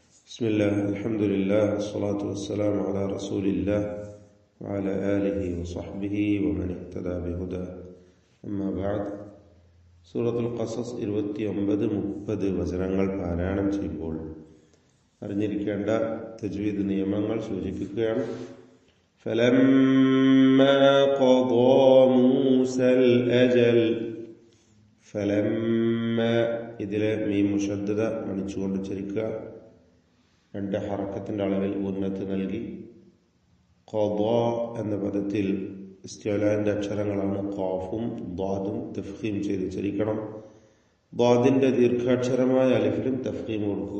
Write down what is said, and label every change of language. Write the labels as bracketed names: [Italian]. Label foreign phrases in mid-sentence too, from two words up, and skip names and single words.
[Arabic] بسم الله الحمد لله والصلاة والسلام على رسول الله وعلى آله وصحبه ومن اهتدى بهداه أما بعد [Malayalam] സൂറത്തുൽ ഖസസ് 29-30 വചനങ്ങൾ പാരായണം ചെയ്യുമ്പോൾ അറിഞ്ഞിരിക്കേണ്ട തജ്വീദ് നിയമങ്ങൾ സൂചിപ്പിക്കുകയാണ്. [Arabic] فلما قضى موسى الأجل فلما [Malayalam] ഇതിലെ മീം മുശദ്ദദ മണിച്ചുകൊണ്ട് ഉച്ചരിക്കുക. രണ്ട് ഹറക്കത്തിന്റെ അളവിൽ ഉന്നത്ത് നൽകി. ഖദാ എന്ന പദത്തിൽ ഇസ്തിഅലാന്റെ അക്ഷരങ്ങളാണ് ഖാഫും ദ്വാദും തഫ്ഖീം ചെയ്ത് ഉച്ചരിക്കണം. ദ്വാദിന്റെ ദീർഘാക്ഷരമായ അലിഫിലും തഫ്ഖീം കൊടുക്കുക.